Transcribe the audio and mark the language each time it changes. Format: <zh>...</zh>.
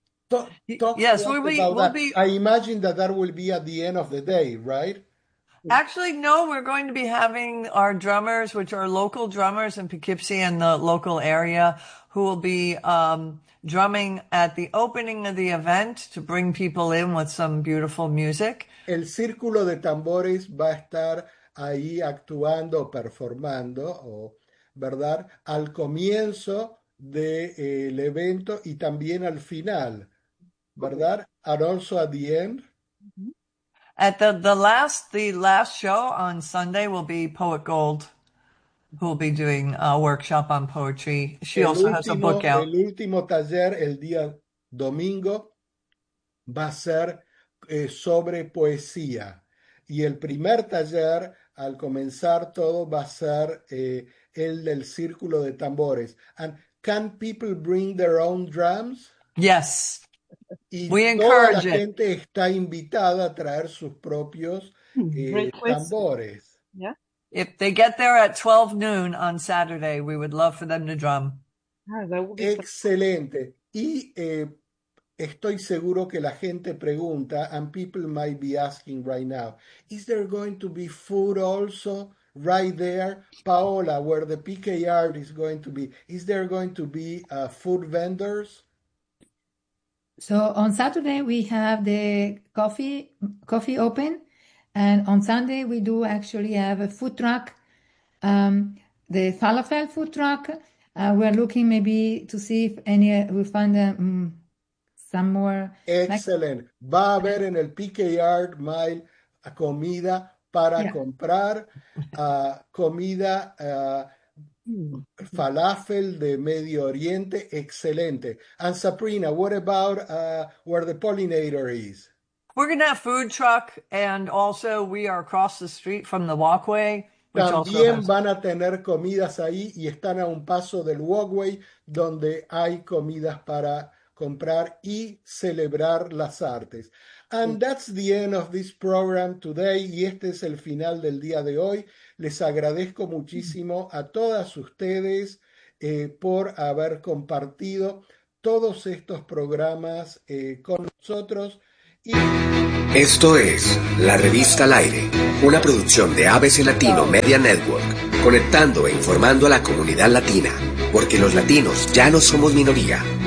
<en>I imagine that that will be at the end of the day, right? Actually, no, we're going to be having our drummers, which are local drummers in Poughkeepsie and the local area, who will be drumming at the opening of the event to bring people in with some beautiful music.</en> <es>El círculo de tambores va a estar ahí actuando, performando, ¿verdad? Al comienzo del evento y también al final, ¿verdad?</es> <en>And also at the end. At the last show on Sunday will be Poet Gold, who will be doing a workshop on poetry. She also has a book out.</en> <es>El último taller el día domingo va a ser sobre poesía. Y el primer taller, al comenzar todo, va a ser el del círculo de tambores.</es> <en>And can people bring their own drums? Yes.</en> <es>Y</es> <en>we</en> <es>toda</es> <en>encourage</en> <es>la gente está invitada a traer sus propios tambores.</es> <en>Yeah. If they get there at 12 noon on Saturday, we would love for them to drum.</en> <es>Excelente. Y estoy seguro que la gente pregunta,</es> <en>and people might be asking right now, is there going to be food also right there? Paola, where the PKR is going to be, is there going to be food vendors? So on Saturday, we have the coffee open. And on Sunday, we do actually have a food truck, the falafel food truck. We're looking maybe to see if any we find some more. Excellent.</en> <es>Va a haber en el PK Yard Mile comida para comprar comida falafel de Medio Oriente.</es> <en>Excelente. And Sabrina, what about where the pollinator is? We're going to have a food truck, and also we are across the street from the walkway.</en> <es>También van a tener comidas ahí y están a un paso del walkway donde hay comidas para comprar y celebrar las artes.</es> <en>And that's the end of this program today.</en> <es>Y este es el final del día de hoy. Les agradezco muchísimo a todas ustedes por haber compartido todos estos programas con nosotros. Y... Esto es La Revista al Aire, una producción de ABC Latino Media Network, conectando e informando a la comunidad latina, porque los latinos ya no somos minoría.</es>